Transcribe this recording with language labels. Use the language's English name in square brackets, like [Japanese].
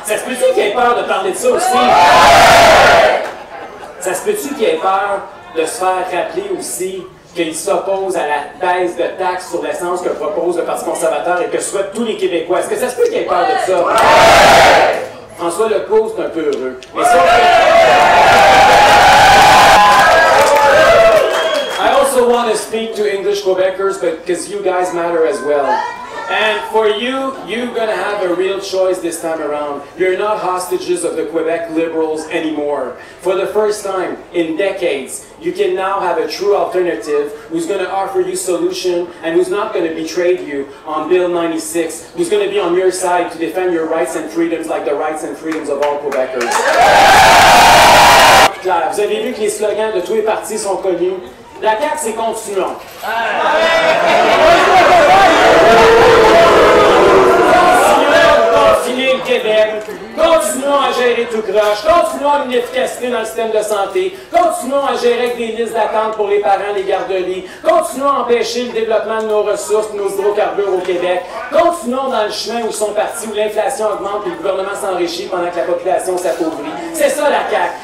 [French] Ça se peut-tu qu'il ait peur de parler de ça aussi? Ça se peut-tu qu'il ait peur de se faire rappeler aussi qu'il s'oppose à la baisse de taxes sur l'essence que propose le Parti conservateur et que souhaitent tous les Québécois? Est-ce que ça se peut qu'il ait peur de ça? François Legault, c'est un peu heureux. Mais ça, [English] I also want to speak to English Quebecers because you guys matter as well. And for you, you're going to have a real choice this time around. You're not hostages of the Quebec Liberals anymore. For the first time in decades, you can now have a true alternative who's going to offer you solution and who's not going to betray you on Bill 96, who's going to be on your side to defend your rights and freedoms like the rights and freedoms of all Quebecers. [French] Claire, vous avez vu que les slogans de tous les partis sont connus. La CAQ, c'est continuons. Continuons le Québec, continuons à gérer tout croche, continuons une efficacité dans le système de santé, continuons à gérer avec des listes d'attente pour les parents, les garderies, continuons à empêcher le développement de nos ressources, de nos hydrocarbures au Québec, continuons dans le chemin où ils sont partis, où l'inflation augmente et le gouvernement s'enrichit pendant que la population s'appauvrit. C'est ça la CAQ.